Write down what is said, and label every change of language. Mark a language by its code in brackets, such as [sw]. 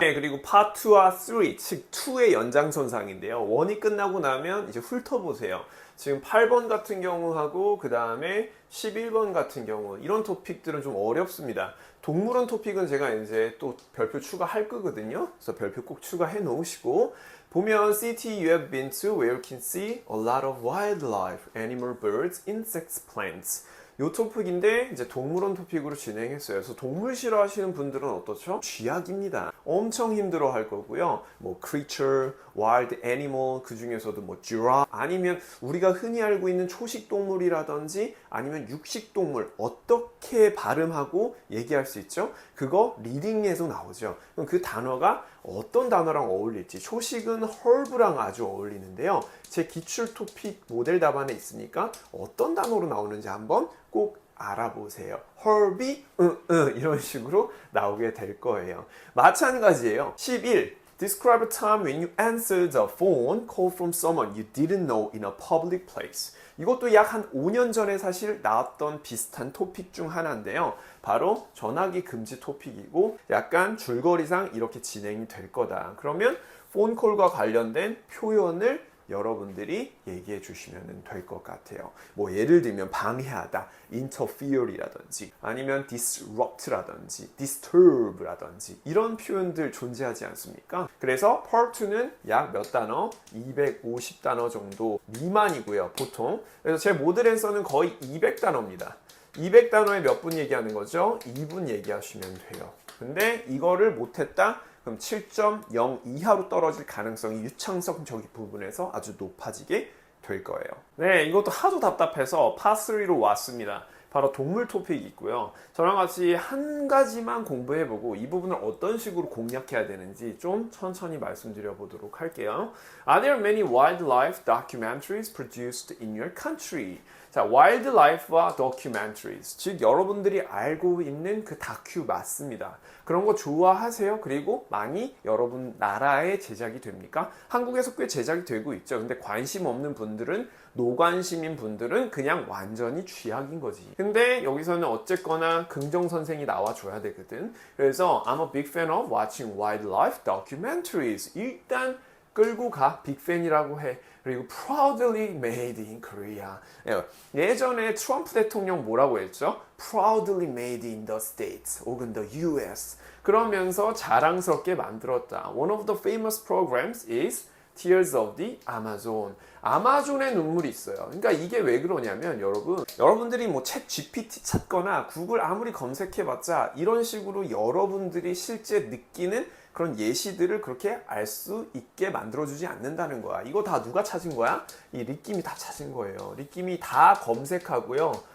[ko] 네, 그리고 파트 2와 3, 즉 2의 연장선상인데요. 1이 끝나고 나면 이제 훑어보세요. 지금 8번 같은 경우하고 그 다음에 11번 같은 경우 이런 토픽들은 좀 어렵습니다. 동물원 토픽은 제가 이제 또 별표 추가할 거거든요. 그래서 별표 꼭 추가해 놓으시고 보면 [en] city you have been to where you can see a lot of wildlife, animal, birds, insects, plants. [ko] 요 토픽인데 이제 동물원 토픽으로 진행했어요. 그래서 동물 싫어하시는 분들은 어떻죠? 쥐약입니다. 엄청 힘들어 할 거고요. 뭐 creature, wild animal 그 중에서도 뭐 giraffe 아니면 우리가 흔히 알고 있는 초식 동물이라든지 아니면 육식 동물 어떻게 발음하고 얘기할 수 있죠? 그거 리딩에서 나오죠. 그럼 그 단어가 어떤 단어랑 어울릴지 초식은 herб랑 아주 어울리는데요. 제 기출 토픽 모델 답안에 있으니까 어떤 단어로 나오는지 한번 꼭 알아보세요. herb, 이런 식으로 나오게 될 거예요. 마찬가지예요. 11. [en] Describe a time when you answered a phone call from someone you didn't know in a public place. [ko] 이것도 약 한 5년 전에 사실 나왔던 비슷한 토픽 중 하나인데요. 바로 전화기 금지 토픽이고 약간 줄거리상 이렇게 진행이 될 거다. 그러면 폰콜과 관련된 표현을 여러분들이 얘기해 주시면 될 것 같아요. 뭐 예를 들면 방해하다, interfere라든지 아니면 disrupt라든지 disturb라든지 이런 표현들 존재하지 않습니까? 그래서 part 2는 약 몇 단어? 250단어 정도 미만이고요, 보통. 그래서 제 모델에서는 거의 200단어입니다. 200단어에 몇 분 얘기하는 거죠? 2분 얘기하시면 돼요. 근데 이거를 못했다? 그럼 7.0 이하로 떨어질 가능성이 유창성적인 부분에서 아주 높아지게 될 거예요. 네, 이것도 하도 답답해서 파3로 왔습니다. 바로 동물 토픽이 있고요. 저랑 같이 한 가지만 공부해보고 이 부분을 어떤 식으로 공략해야 되는지 좀 천천히 말씀드려 보도록 할게요. [en] Are there many wildlife documentaries produced in your country? [ko] 자, wildlife와 documentaries, 즉 여러분들이 알고 있는 그 다큐 맞습니다. 그런 거 좋아하세요? 그리고 많이 여러분 나라에 제작이 됩니까? 한국에서 꽤 제작이 되고 있죠. 근데 관심 없는 분들은, 노관심인 분들은 그냥 완전히 쥐약인 거지. 근데 여기서는 어쨌거나 긍정선생이 나와줘야 되거든. 그래서 [en] I'm a big fan of watching wildlife documentaries. [ko] 일단 끌고 가, 빅팬이라고 해. 그리고 [en] proudly made in Korea. [ko] 예전에 트럼프 대통령 뭐라고 했죠? [en] proudly made in the States 혹은 the US. [ko] 그러면서 자랑스럽게 만들었다. [en] One of the famous programs is Tears of the Amazon. [ko] 아마존의 눈물이 있어요. 그러니까 이게 왜 그러냐면 여러분들이 뭐 챗 GPT 찾거나 구글 아무리 검색해봤자 이런 식으로 여러분들이 실제 느끼는 그런 예시들을 그렇게 알 수 있게 만들어주지 않는다는 거야. 이거 다 누가 찾은 거야? 이 립김이 다 찾은 거예요. 립김이 다 검색하고요.